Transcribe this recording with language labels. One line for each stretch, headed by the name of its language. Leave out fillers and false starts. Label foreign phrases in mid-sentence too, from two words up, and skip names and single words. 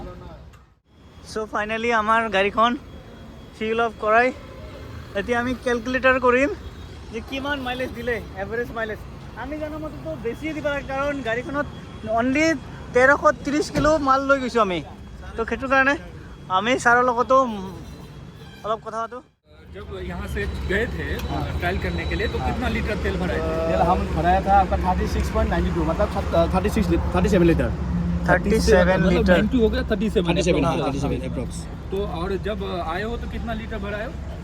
Assamese: চ' ফাইনেলি আমাৰ গাড়ীখন
English: fill up
Assamese: কৰাই এতিয়া আমি কেলকুলেটাৰ কৰিম যে কিমান মাইলেজ দিলে,
English: average mileage.
Assamese: আমি জানো মতেতো বেছি দিব লাগে, কাৰণ গাড়ীখনত অনলি 1330 কিলো মাল লৈ গৈছোঁ আমি। তো সেইটো কাৰণে আমি ছাৰৰ লগতো অলপ কথা পাতোঁ।
Hindi: जब यहाँ से गए थे ट्रायल करने के लिए, तो कितना लीटर तेल भराए थे? तेल हम भराया था आपका 36.92, मतलब 37 लीटर। 37 मतलब लीटर 92 हो गया, 37 अप्रॉक्स। तो और जब आए हो तो कितना लीटर भराए हो?